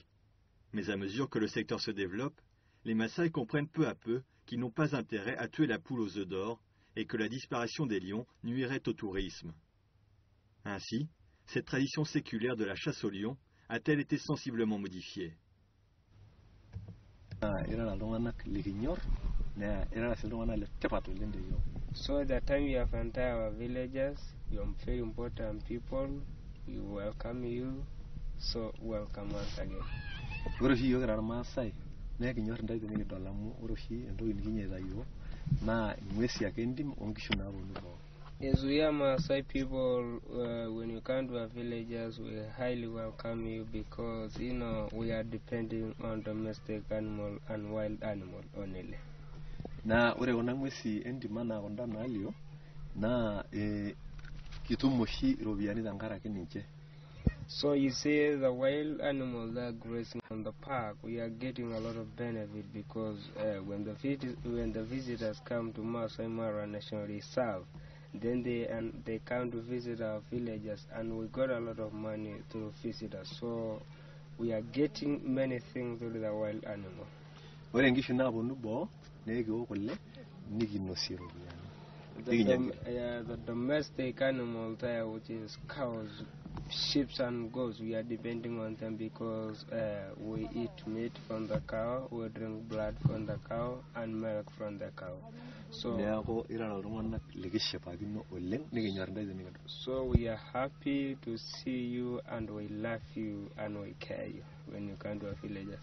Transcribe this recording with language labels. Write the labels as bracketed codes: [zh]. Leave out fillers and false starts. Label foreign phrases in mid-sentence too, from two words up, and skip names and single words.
[fr] Mais à mesure que le secteur se développe, les Maasai comprennent peu à peu qu'ils n'ont pas intérêt à tuer la poule aux œufs d'or et que la disparition des lions nuirait au tourisme. Ainsi, cette tradition séculaire de la chasse aux lions a-t-elle été sensiblement modifiée. [en] So the time you have entered our villages, you are very important people, we welcome you, so welcome once again. Yes, we are Maasai people. When you come to our villages, we highly welcome you because we are depending on domestic animal and wild animal only. [mas] Na ore kuna ng'uesi entim anakonda naalio naa kitum oshi iropiyiani tenkaraki ninche. [en] So you see the wild animals that are grazing on the park, we are getting a lot of benefit because when the visitors come to Masai Mara National Reserve, then they come to visit our villages and we got a lot of money through visitors. So we are getting many things through the wild animal. [mas] Ore nkishu naaponu boo neekiwok kule nikinosie iropiyiani. [en] The domestic animals there, which is cows, sheep and goats, we are depending on them because we eat meat from the cow, we drink blood from the cow and milk from the cow. So we are happy to see you and we love you and we care you when you come to our villages.